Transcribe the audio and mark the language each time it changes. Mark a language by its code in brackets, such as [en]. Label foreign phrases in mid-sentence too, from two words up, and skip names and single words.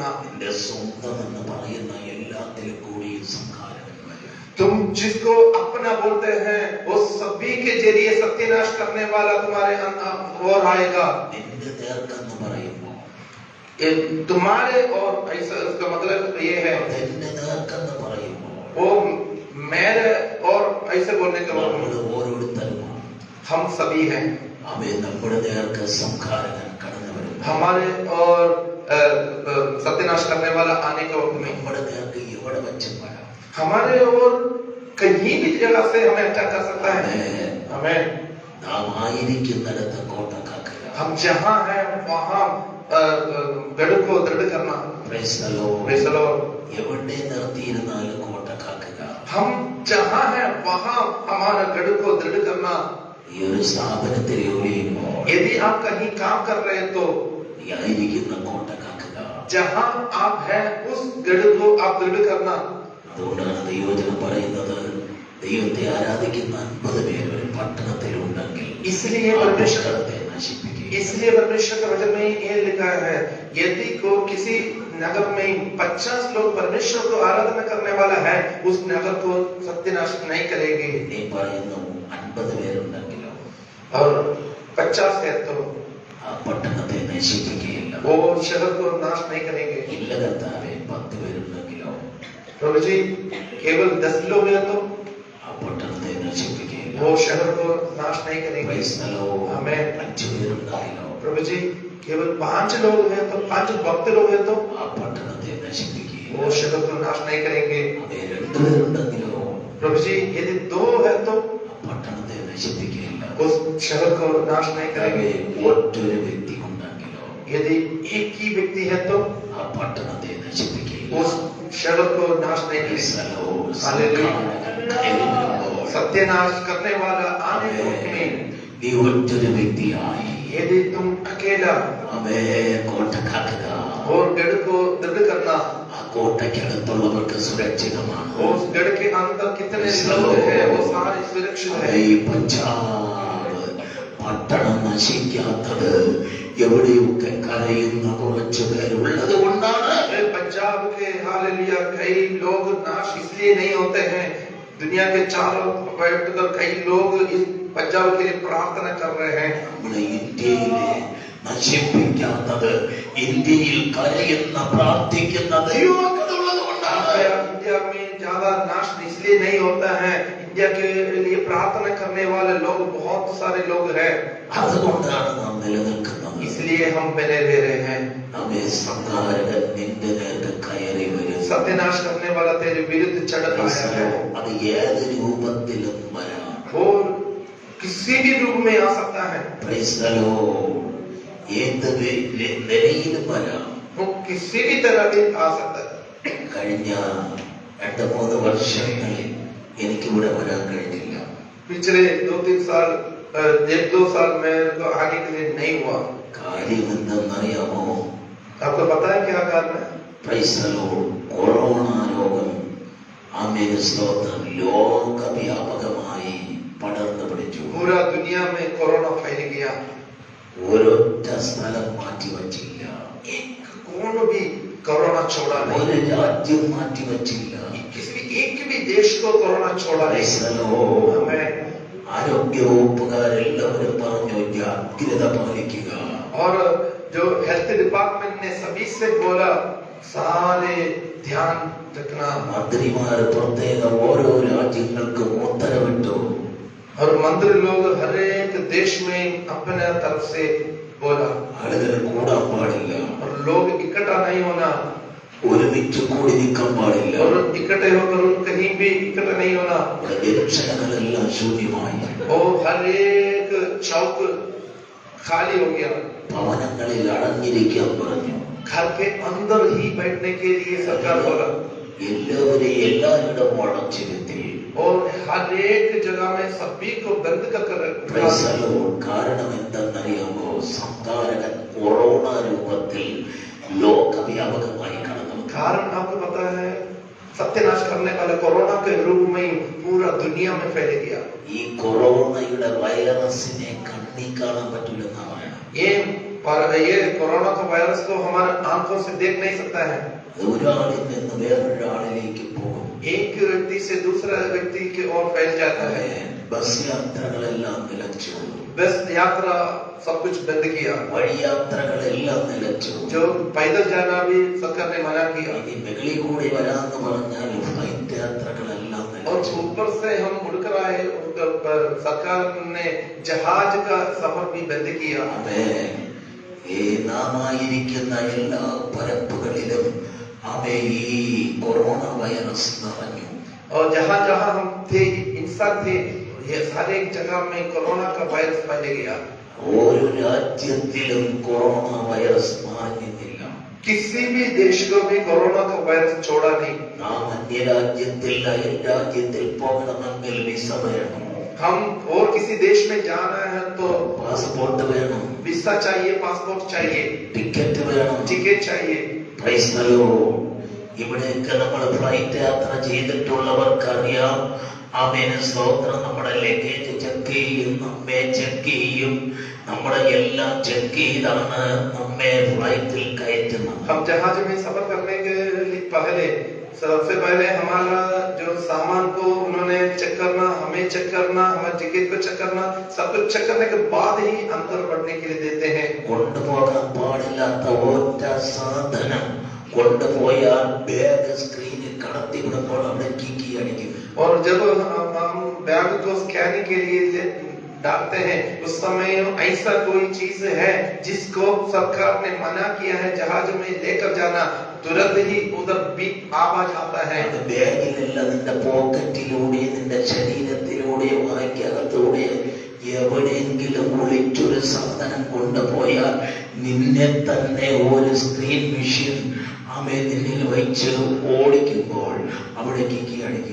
[ml] നിന്റെ സ്വന്തം എന്ന് പറയുന്ന എല്ലാത്തിലും കൂടി സംഹാരകൻ വരും. [hi] तुम जिसको अपना बोलते हैं वो सभी के जरिए सत्यानाश करने वाला तुम्हारे और आएगा। [ml] നിന്റെ നേർക്കെന്ന് പറയുമ്പോൾ [hi] तुम्हारे और ऐसा उसका मतलब ये है, [ml] നിന്റെ നേർക്കെന്ന് പറയുമ്പോൾ [hi] वो मेरे और ऐसे बोलने के [ml] നമ്മൾ [hi] बाद [ml] ഓരോരുത്തരുമാണ്. [hi] हम सभी हैं। [ml] അവയെ നമ്മുടെ നേർക്ക് സംഹാരകൻ കടന്നു വരും. [hi] हमारे और सत्यानाश करने वाला आने के वक्त में [ml] നമ്മുടെ നേർക്ക് എവിടെ വെച്ചും വരാം. [hi] हमारे और कहीं भी जगह से हमें अटैक कर सकता है। हमें [ml] നാം ആയിരിക്കുന്നിടത്ത് കോട്ട കാക്കുക. [hi] हम जहाँ हैं वहां गढ़ को दृढ़ करना। [en] Praise the Lord. Praise the Lord. [ml] എവിടെ നിർത്തിയിരുന്നാലും കോട്ട കാക്കുക. [hi] हम जहां है वहां हमारा गढ़ को दृढ़ करना। [ml] ഈ ഒരു സ്ഥാപനത്തിൽ ജോലി ചെയ്യുമ്പോൾ [hi] यदि आप कहीं काम कर रहे हैं तो [ml] ഈ ആയിരിക്കുന്ന കോട്ട കാക്കുക. [hi] जहां आप हैं उस गढ़ को आप दृढ़ करना। [ml] അതുകൊണ്ടാണ് ദൈവവചനം പറയുന്നത്, ദൈവത്തെ ആരാധിക്കുന്ന 50 പേര് ഒരു പട്ടണത്തിലുണ്ടെങ്കിൽ [hi] इसलिए [ml] ആ [hi] परमेश्वर [ml] പട്ടണത്തെ നശിപ്പിക്കുക. [hi] इसलिए परमेश्वर के वचन में ये लिखा है, यदि को किसी नगर में 50 लोग परमेश्वर को आराधना करने वाला है, उस नगर को सत्यानाश नहीं करेंगे। [ml] നീ പറയുന്നു 50 പേരുണ്ടെങ്കിലോ [hi] और 50 है तो [ml] ആ പട്ടണത്തെ നശിപ്പിക്കുകയില്ല. [hi] वो शहर को नाश नहीं करेंगे। [ml] ഇല്ല കർത്താവേ, 10 പേരുണ്ടെങ്കിലോ [hi] प्रभु जी केवल 10 लोग हैं तो [ml] ആ പട്ടണത്തെ നശിപ്പിക്കുകയില്ല. [hi] वो शहर को नाश नहीं करेंगे। [en] Praise the Lord. [hi] आमेन। [ml] 5 പേരുണ്ടെങ്കിലോ [hi] प्रभु जी केवल 5 लोग हैं तो 5 भक्त लोग हैं तो [ml] ആ പട്ടണത്തെ നശിപ്പിക്കുകയില്ല. [hi] वो शहर को नाश नहीं करेंगे। [ml] അതേ 2 പേരുണ്ടെങ്കിലോ [hi] प्रभु जी यदि 2 है तो [ml] ആ പട്ടണത്തെ നശിപ്പിക്കുകയില്ല. [hi] उस शहर को नाश नहीं करेंगे। [ml] ഒറ്റൊരു വ്യക്തി ഉണ്ടെങ്കിലോ [hi] यदि एक ही व्यक्ति है तो [ml] ആ പട്ടണത്തെ നശിപ്പിക്കുകയില്ല. [hi] उस शहर को नाश नहीं [en] Praise [hi] करेंगे। [en] the Lord. [hi] हालेलुया। [ml] കയറി വരുമ്പോൾ [hi] सत्यानाश करने वाला आने में [ml] നീ ഒറ്റൊരു വ്യക്തിയായി [hi] यदि तुम अकेला [ml] അവേ കോട്ട കാക്കുക. [hi] और गढ़ को दृढ़ करना, [ml] ആ കോട്ടയ്ക്കകത്തുള്ളവർക്ക് സുരക്ഷിതമാണ്. [hi] उस गढ़ के अंदर कितने लोग हैं वो सारे सुरक्षित [ml] അതേ, [hi] है। [ml] ഈ പഞ്ചാബ് പട്ടണം നശിക്കാത്തത് എവിടെയൊക്കെ കരയുന്ന കുറച്ചു പേരുള്ളത് കൊണ്ടാണ്. [hi] पंजाब के हालेलुया कई लोग नाश इसलिए नहीं होते हैं, दुनिया के चारों बैठकर कई लोग इस पंजाब के लिए प्रार्थना कर रहे हैं। [ml] നമ്മുടെ ഇന്ത്യയിലെ നശിപ്പിക്കാത്തത് ഇന്ത്യയിൽ കരയുന്ന പ്രാർത്ഥിക്കുന്ന ദൈവമക്കളുള്ളത് കൊണ്ടാണ്. [hi] इंडिया में ज्यादा नाश इसलिए नहीं होता है, इंडिया के लिए प्रार्थना करने वाले लोग बहुत सारे लोग हैं, [ml] അതുകൊണ്ടാണ് നാം നിലനിൽക്കുന്നത്. [hi] इसलिए हम बने रह रहे हैं। [ml] നമ്മെ സംഹാരകൻ നിന്റെ നേർക്ക് കയറി വരും. [hi] सत्यानाश करने वाला तेरे विरुद्ध चढ़ आया है। [ml] അത് ഏത് രൂപത്തിലും വരാം. [hi] वो किसी भी रूप में आ सकता है, [en] Praise the Lord. [ml] ഏത് നിലയിലും വരാം. [hi] वो किसी भी तरह भी आ सकता है। [ml] കഴിഞ്ഞ 2-3 വർഷങ്ങളിൽ എനിക്കിവിടെ വരാൻ കഴിഞ്ഞില്ല. [hi] पिछले 2-3 साल 1-2 साल मेरे को आने के लिए नहीं हुआ। [ml] കാര്യം എന്തെന്നറിയാമോ? [hi] आपको पता है क्या कारण है? [en] Praise the Lord. [ml] കൊറോണ രോഗം ആമേൻ സ്തോത്രം ലോകവ്യാപകമായി പടർന്നു പിടിച്ചു. [hi] पूरा दुनिया में कोरोना फैल गया। [ml] ഒരൊറ്റ സ്ഥലം മാറ്റി വച്ചില്ല. [hi] एक कौन भी कोरोना छोड़ा [ml] ഒരു [hi] नहीं, [ml] രാജ്യം മാറ്റി വച്ചില്ല. [hi] किसी एक भी देश को कोरोना छोड़ा [en] Praise [hi] नहीं। [en] the Lord. [hi] हमें [ml] ആരോഗ്യ വകുപ്പുകാരെല്ലാവരും പറഞ്ഞു ജാഗ്രത പാലിക്കുക. [hi] और जो [en] health department [hi] ने सभी से बोला सारे ध्यान रखना, [ml] മന്ത്രിമാർ പ്രത്യേക ഓരോ രാജ്യങ്ങൾക്കും ഉത്തരവിട്ടു. [hi] और मंत्री लोग हर एक देश में अपने तरफ से बोला, [ml] ആളുകൾ കൂടാൻ പാടില്ല, [hi] और लोग इकट्ठा नहीं होना, [ml] ഒരുമിച്ച് കൂടി നിൽക്കാൻ പാടില്ല. [hi] और इकट्ठे होकर कहीं भी इकट्ठा नहीं होना। [ml] ഇവിടെ ജംഗ്ഷനുകളെല്ലാം ശൂന്യമായി. [hi] और हर एक चौक खाली हो गया। [ml] ഭവനങ്ങളിൽ അടഞ്ഞിരിക്കാൻ പറഞ്ഞു. [hi] घर के अंदर ही बैठने के लिए सरकार बोला, [ml] എല്ലാവരെയും എല്ലായിടവും അടച്ചിരുത്തി. [hi] और हर एक जगह में सभी को बंद कर [en] Praise the Lord. [ml] കാരണം എന്തെന്നറിയാമോ? സംഹാരകൻ കൊറോണ രൂപത്തിൽ ലോകവ്യാപകമായി കടന്നു. [hi] कारण आपको पता है, सत्यानाश करने वाला कोरोना के रूप में पूरा दुनिया में फैल गया। [ml] ഈ കൊറോണയുടെ വൈറസിനെ കണ്ണി കാണാൻ പറ്റില്ലെന്നാണ് പറയുന്നത്. [hi] ये कोरोना का वायरस को हमारे आंखों से देख नहीं सकता है। [ml] അത് ഒരാളിൽ നിന്ന് വേറൊരാളിലേക്ക് പോകും. [hi] एक व्यक्ति से दूसरा व्यक्ति की ओर फैल जाता है। [ml] ബസ് യാത്രകളെല്ലാം നിലച്ചു. [hi] बस यात्रा सब कुछ बंद किया, [ml] വഴി യാത്രകളെല്ലാം നിലച്ചു. [hi] जो पैदल जाना भी सरकार ने मना किया। [ml] ഇനി വെളി കൂടി വരാന്ന് പറഞ്ഞാൽ ഫ്ലൈറ്റ് യാത്രകളെല്ലാം [hi] और [ml] നിലച്ചു. [hi] ऊपर से हम उड़कर आए, सरकार ने जहाज का सफर भी बंद किया। [ml] ആമേൻ. ഈ നാമായിരിക്കുന്ന എല്ലാ പരപ്പുകളിലും ആമേൻ ഈ കൊറോണ വൈറസ് നിറഞ്ഞു. [hi] और जहाँ जहाँ हम थे इंसान थे, ये सारे जगह में कोरोना का वायरस फैल गया। [ml] ഒരു രാജ്യത്തിലും കൊറോണ വൈറസ് മാറുന്നില്ല. [hi] किसी भी देश को भी कोरोना का वायरस छोड़ा नहीं. [ml] നാം അന്യരാജ്യത്തിൽ അയൽ രാജ്യത്തിൽ പോകണമെങ്കിൽ വിസ വേണം, [hi] हम और किसी देश में जाना है तो [ml] പാസ്പോർട്ട് വേണം, [hi] वीसा चाहिए, पासपोर्ट चाहिए, [ml] ടിക്കറ്റ് വേണം. [hi] टिकट चाहिए. [en] Praise the Lord. [ml] ഇവിടെയൊക്കെ നമ്മൾ ഫ്ലൈറ്റ് യാത്ര ചെയ്തിട്ടുള്ളവർക്കറിയാം. ആമേൻ, സ്തോത്രം. നമ്മുടെ ലഗേജ് ചെക്ക് ചെയ്യും, നമ്മെ ചെക്ക് ചെയ്യും, നമ്മുടെ എല്ലാം ചെക്ക് ചെയ്താണ് നമ്മെ ഫ്ലൈറ്റിൽ കയറ്റുന്നത്. हम जहाज में सफर करने के पहले सबसे पहले हमारा जो सामान को उन्होंने चेक करना, हमें चेक करना, हमारे टिकट को चेक करना, सब कुछ चेक करने के बाद ही अंदर बढ़ने के लिए देते हैं. കൊണ്ടുപോകാൻ പാടില്ലാത്ത ഒറ്റ സാധനം കൊണ്ടുപോയാൽ ബാഗ് സ്ക്രീനിൽ കടത്തി വിടുമ്പോൾ അവിടെ കിക്കി അടിക്കും. और जब हम बैग को स्कैनिंग के लिए डालते हैं उस समय ऐसा कोई चीज है जिसको सरकार ने मना किया है जहाज में लेकर जाना, तुरंत ही उधर भी आवाज आता है. അത് ബാഗിലല്ല, നിന്റെ പോക്കറ്റിലൂടെ, നിന്റെ ശരീരത്തിലൂടെ, വായ്ക്കകത്തൂടെ എവിടെയെങ്കിലും ഒളിച്ചൊരു സാധനം കൊണ്ടുപോയാൽ നിന്നെ തന്നെ ഒരു [en] screen machine [ml] നിന്നിൽ വെച്ച് ഓടിക്കുമ്പോൾ അവിടെ കിക്കി അടിക്കും.